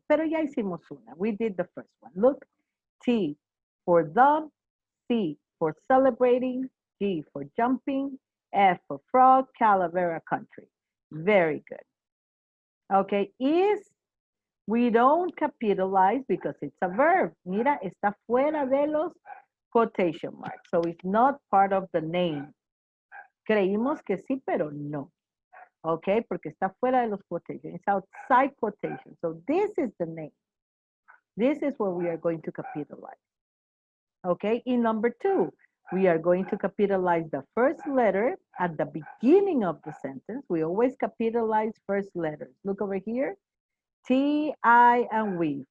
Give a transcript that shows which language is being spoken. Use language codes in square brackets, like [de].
[es] Pero ya hicimos una. [en] We did the first one. Look, T for the, C for celebrating, G for jumping, F for frog, Calavera country. Very good. Okay, is, we don't capitalize because it's a verb. [es] Mira, está fuera de los [en] quotation marks. So it's not part of the name. [es] Creímos que sí, pero no. Okay, porque está fuera de los quotations. [en] It's outside quotation. So this is the name. This is what we are going to capitalize. Okay, in number 2, we are going to capitalize the first letter at the beginning of the sentence. We always capitalize first letters. Look over here. T, I, and we.